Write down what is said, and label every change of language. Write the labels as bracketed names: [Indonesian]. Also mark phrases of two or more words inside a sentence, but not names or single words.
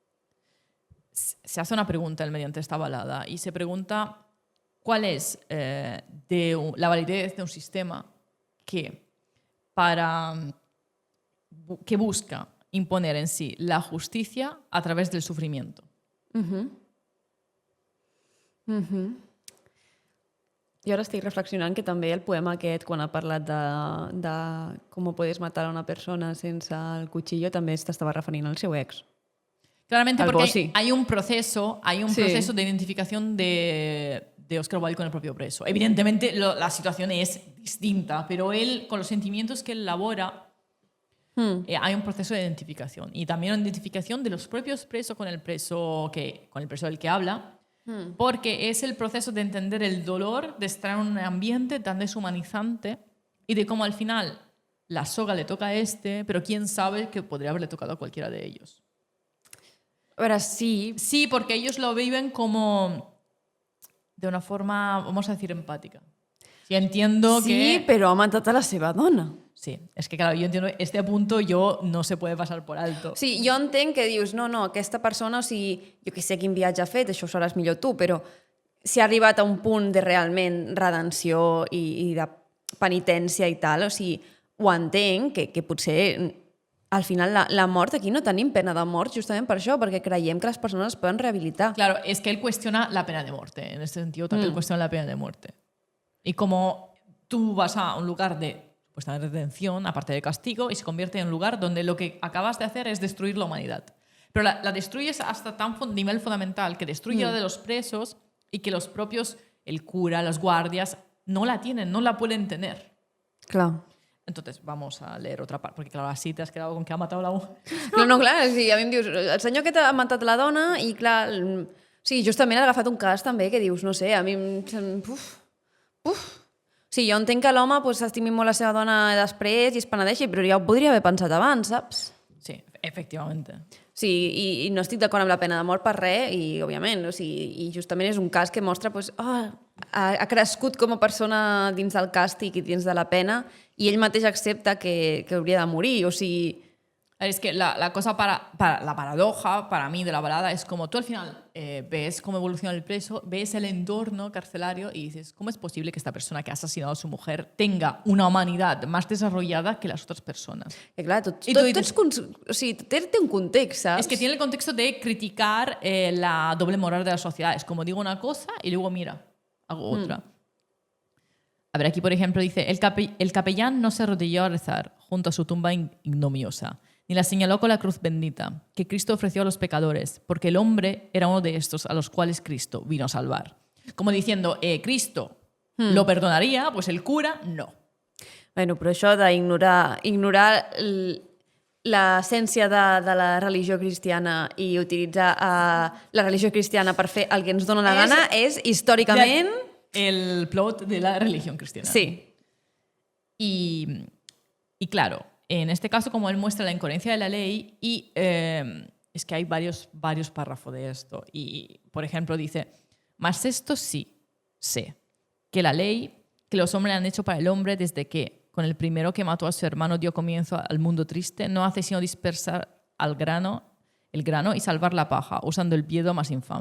[Spanish] Se hace una pregunta mediante esta balada y se pregunta cuál es la validez de un sistema que busca imponer en sí la justicia a través del sufrimiento. [Catalan] Jo ara estic reflexionant que també el poema aquest, quan ha parlat de com [Spanish] puedes matar [Catalan] a una persona sense el cuchillo, també t'estava referint al seu ex. [Spanish] Claramente Algo porque así. hay un proceso Sí. de identificación de Oscar Wilde con el propio preso. Evidentemente la situación es distinta, pero él, con los sentimientos que él elabora, hay un proceso de identificación. Y también una identificación de los propios presos con el preso del que habla, porque es el proceso de entender el dolor de estar en un ambiente tan deshumanizante y de cómo al final la soga le toca a este, pero quién sabe que podría haberle tocado a cualquiera de ellos. [Catalan] A veure, sí, [Spanish] Sí, porque ellos lo viven como de una forma, vamos a decir, empática. Sí, entiendo sí, que... [Catalan] però ha matat a la seva dona. [Spanish] Sí, es que claro, yo entiendo, este punto no se puede pasar por alto. [Catalan] Sí, jo entenc que dius, no, aquesta persona, o sigui, jo que sé quin viatge ha fet, això ho sabràs millor tu, però si ha arribat a un punt de realment redenció i de penitència i tal, o sigui, ho entenc, que potser al final la mort, aquí no tenim pena de mort justament per això, perquè creiem que les persones es poden rehabilitar. [Spanish] Claro, es que él cuestiona la pena de muerte. En este sentido, también él cuestiona la pena de muerte. Y como tú vas a un lugar de supuestamente redención, aparte de castigo, y se convierte en un lugar donde lo que acabas de hacer es destruir la humanidad. Pero la destruyes hasta tan nivel fundamental que destruye la de los presos y que los propios, el cura, los guardias, no la tienen, no la pueden tener. [Catalan] Clar. [Spanish] Entonces, vamos a leer otra parte, porque claro, así te has quedado con que ha matado a la mujer. [Catalan] No, clar, sí, a mi em dius, el senyor que t'ha matat la dona i clar, sí, justament ha agafat un cas també que dius, no sé, a mi... Sí, jo entenc que l'home s'estimi molt la seva dona després i es penedeixi, però ja ho podria haver pensat abans, saps? [Spanish] Sí, efectivamente. [Catalan] Sí, i no estic d'acord amb la pena de mort per res, i òbviament, o sigui, i justament és un cas que mostra ha crescut com a persona dins del càstig i dins de la pena, i ell mateix accepta que hauria de morir, o sigui... [Spanish] Es que la cosa la paradoja para mí de la balada es como tú al final ves cómo evoluciona el preso, ves el entorno carcelario y dices, ¿cómo es posible que esta persona que ha asesinado a su mujer tenga una humanidad más desarrollada que las otras personas? [Catalan] Que clar, tot, I tot, tu dius- tots, o sigui, té un context, saps? [Spanish] Es que tiene el contexto de criticar la doble moral de la sociedad. Es como digo una cosa y luego mira, hago otra. A ver, aquí por ejemplo dice, el capellán no se arrodilló a rezar junto a su tumba ignominiosa, ni la señaló con la cruz bendita, que Cristo ofreció a los pecadores, porque el hombre era uno de estos a los cuales Cristo vino a salvar. Como diciendo, Cristo lo perdonaría, pues el cura no. [Catalan] Bueno, però això d'ignorar l'essència de la religió cristiana i utilitzar la religió cristiana per fer el que ens dona la gana és històricament... [Spanish] El plot de la religión cristiana. Sí. Y claro, en este caso, como él muestra la incoherencia de la ley, y es que hay varios párrafos de esto. Y, por ejemplo, dice, mas esto sí, sé, que la ley que los hombres han hecho para el hombre desde que, con el primero que mató a su hermano, dio comienzo al mundo triste, no hace sino dispersar el grano y salvar la paja, usando el miedo más infame.